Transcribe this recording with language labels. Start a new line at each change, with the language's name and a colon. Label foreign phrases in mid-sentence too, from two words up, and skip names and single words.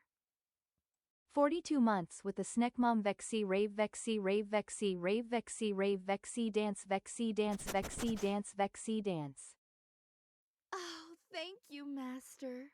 English: 42 months with the snack mom. Vexi rave Vexi rave Vexi rave Vexi rave Vexi dance Vexi dance Vexi dance Vexi dance. Oh, thank you, Master.